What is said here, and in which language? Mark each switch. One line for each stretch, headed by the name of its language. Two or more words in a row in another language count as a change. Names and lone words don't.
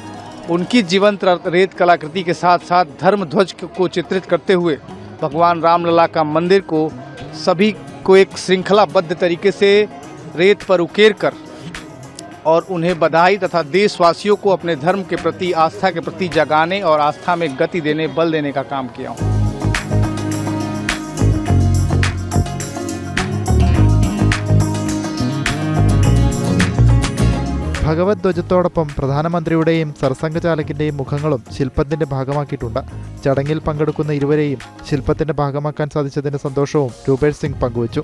Hindi: उनकी जीवंत रेत कलाकृति के साथ साथ धर्म ध्वज को चित्रित करते हुए भगवान रामलला का मंदिर को सभी को एक श्रृंखलाबद्ध तरीके से रेत पर उकेर कर और उन्हें बधाई तथा देशवासियों को अपने धर्म के प्रति, आस्था के प्रति जगाने और आस्था में गति देने, बल देने का काम किया हूँ.
Malayalam: ഭഗവത് ധ്വജത്തോടൊപ്പം പ്രധാനമന്ത്രിയുടെയും സർസംഘചാലകിന്റെയും മുഖങ്ങളും ശില്പത്തിന്റെ ഭാഗമാക്കിയിട്ടുണ്ട്. ചടങ്ങിൽ പങ്കെടുക്കുന്ന ഇരുവരെയും ശില്പത്തിന്റെ ഭാഗമാക്കാൻ സാധിച്ചതിന്റെ സന്തോഷവും രൂപേഷ് സിംഗ് പങ്കുവച്ചു.